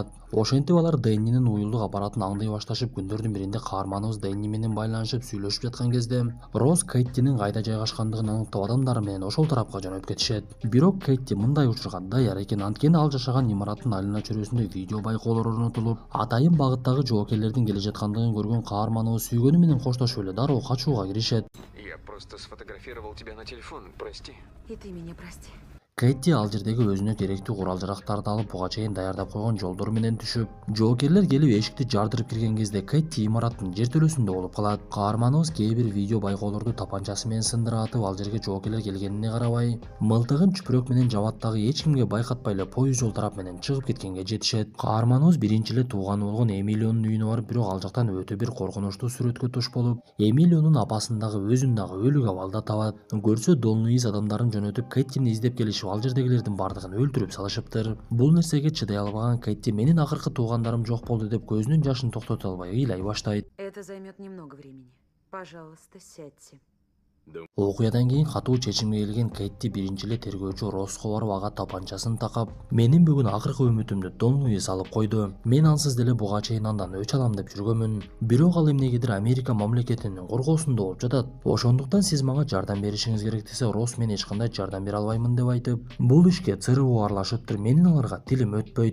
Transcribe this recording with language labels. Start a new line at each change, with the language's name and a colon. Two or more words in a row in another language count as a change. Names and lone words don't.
Kyrgyz: Ошентип алар Дэннинин уюлдук аппаратын аңдый башташып, күндөрдүн биринде каарманыбыз Дэнни менен байланышып сүйлөшүп жаткан кезде, Росс Кэттинин кайда жайгашкандыгын аныктап адамдары менен ошол тарапка жөнөп кетишет. Бирок Кэтти мындай учурга даяр экен, анткени ал жашаган имараттын айылына чөйрөсүндө видео байкоолор орнотулуп, атайын багыттагы жоокерлердин келе жаткандыгын көргөн каарманыбыз сүйгөнү менен коштошуп эле дароо качууга киришет.
Russian: Я просто сфотографировал тебя на телефон, прости. И ты меня прости.
Kyrgyz: Кэтти ал жердеги өзүнө керектүү курал-жарактарды алып, буга чейин даярдап койгон жолдор менен түшүп, жоокерлер келип эшикти жардырып кирген кезде Кэтти имараттын жертөлөсүндө болуп калат. Каарманыбыз кээ бир видео байкоолорду тапанчасы менен сындыра атып, ал жерге жоокерлер келгенине карабай, мылтыгын чүпүрөк менен жабат дагы эч кимге байкатпай эле поезд жол тарап менен чыгып кеткенге жетишет. Каарманыбыз биринчи эле тууганы болгон Эмилионун үйүнө барып, бирок ал жактан өтө бир коркунучтуу сүрөткө туш болуп, Эмилионун апасын дагы өзүн дагы өлүк абалда табат. Көрсө Дон Луис адамдарын жөнөтүп Кэттини издеп келишип, ал жердегилердин бардыгын өлтүрүп салышыптыр. Бул нерсеге чыдай албаган Кэтти менин акыркы туугандарым жок болду деп көзүнүн жашын токтото албай ыйлай баштайт.
Russian: Это займет немного времени. Пожалуйста, сядьте.
Kyrgyz: Окуядан кийин катуу чечимге келген Кэтти биринчи эле тергөөчү Росско барып, ага тапанчасын такап, менин бүгүн акыркы үмүтүмдү Дон Луис алып койду. Мен ансыз деле буга чейин андан өч алам деп жүргөмүн. Бирок ал эмнегедир Америка мамлекетинин коргоосунда болуп жатат. Ошондуктан сиз мага жардам беришиңиз керек десе, Росс мен эч кандай жардам бере албаймын деп айтып, бул ишке ЦРУ аралашыптыр, менин аларга тилим өтпөйт.